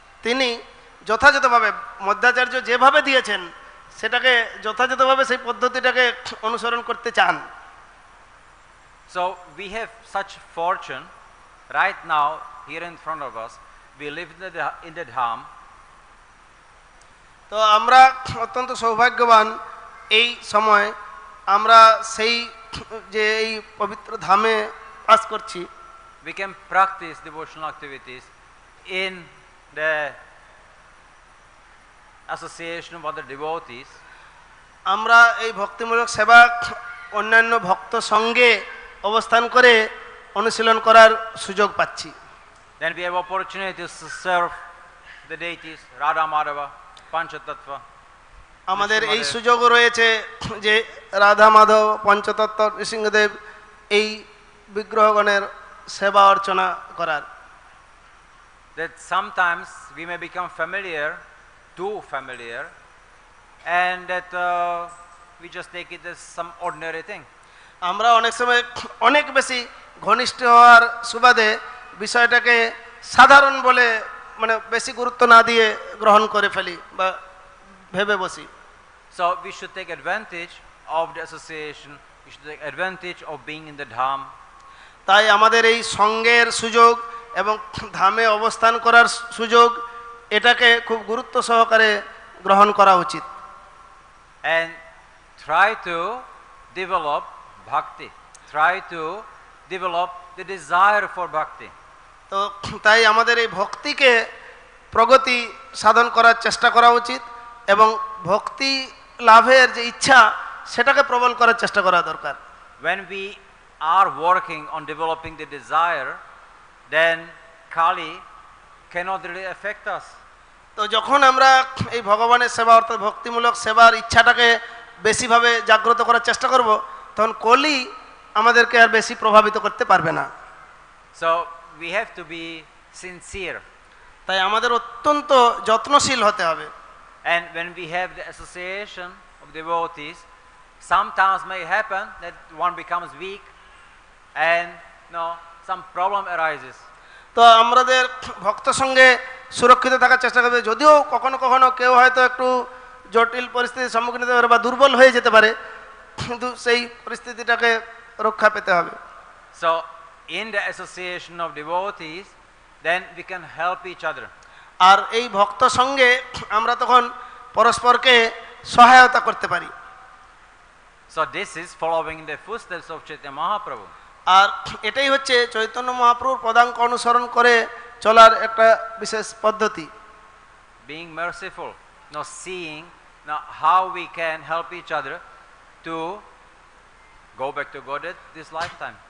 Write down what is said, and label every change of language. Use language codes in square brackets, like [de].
[bn] তিনি যথাযথভাবে মধ্বাচার্য যেভাবে দিয়েছেন সেটাকে যথাযথভাবে সেই পদ্ধতিটাকে অনুসরণ করতে চান। [en] So we have such fortune right now here in front of us. We live in the dham. [bn] তো আমরা অত্যন্ত সৌভাগ্যবান এই সময় আমরা সেই যে এই পবিত্র ধামে বাস করছি। [en] We can practice devotional activities in the association of other devotees. [bn] আমরা এই ভক্তিমূলক সেবা অন্যান্য ভক্ত সঙ্গে অবস্থান করে অনুশীলন করার সুযোগ পাচ্ছি। [en] Then we have opportunities to serve the deities, Radha Madhava, Panchatattva. [bn] আমাদের এই সুযোগও রয়েছে যে রাধা মাধব পঞ্চতত্ত্ব নৃসিংহদেব এই বিগ্রহগণের সেবা অর্চনা করার। [en] That sometimes we may become too familiar, and that we just take it as some ordinary thing. [bn] আমরা অনেক সময় অনেক বেশি ঘনিষ্ঠ হওয়ার সুবাদে বিষয়টাকে সাধারণ বলে মানে বেশি গুরুত্ব না দিয়ে গ্রহণ করে ফেলি বা ভেবে বসি। [en] So we should take advantage of the association. We should take advantage of being in the dham. [bn] তাই আমাদের এই সঙ্গের সুযোগ এবং ধামে অবস্থান করার সুযোগ এটাকে খুব গুরুত্ব সহকারে গ্রহণ করা উচিত। [en] And try to develop bhakti. Try to develop the desire for bhakti. [bn] তো তাই আমাদের এই ভক্তিকে প্রগতি সাধন করার চেষ্টা করা উচিত এবং ভক্তি লাভের যে ইচ্ছা সেটাকে প্রবল করার চেষ্টা করা দরকার। [en] When we are working on developing the desire, then Kali cannot really affect us. [bn] তো যখন আমরা এই ভগবানের সেবা অর্থাৎ ভক্তিমূলক সেবার ইচ্ছাটাকে বেশিভাবে জাগ্রত করার চেষ্টা করব তখন কলি আমাদেরকে আর বেশি প্রভাবিত করতে পারবে না। [en] So we have to be sincere. [bn] তাই আমাদের অত্যন্ত যত্নশীল হতে হবে। [en] And when we have the association of devotees, sometimes may happen that one becomes weak and some problem arises. [bn] তো আমাদের ভক্ত সঙ্গে সুরক্ষিত থাকার চেষ্টা করবে, যদিও কখনো কখনো কেউ হয়তো একটু জটিল পরিস্থিতির সম্মুখীন হতে পারে বা দুর্বল হয়ে যেতে পারে, কিন্তু সেই পরিস্থিতিটাকে রক্ষা পেতে হবে। [en] So in the association of devotees, then we can help each other. [bn] আর এই ভক্ত সঙ্গে আমরা তখন পরস্পরকে সহায়তা করতে পারি। [en] So this is following the footsteps of Chaitanya Mahaprabhu. [bn] আর এটাই হচ্ছে চৈতন্য মহাপ্রভুর পদাঙ্ক অনুসরণ করে চলার একটা বিশেষ পদ্ধতি। [en] Being merciful, seeing how we can help each other to go back to God at this lifetime.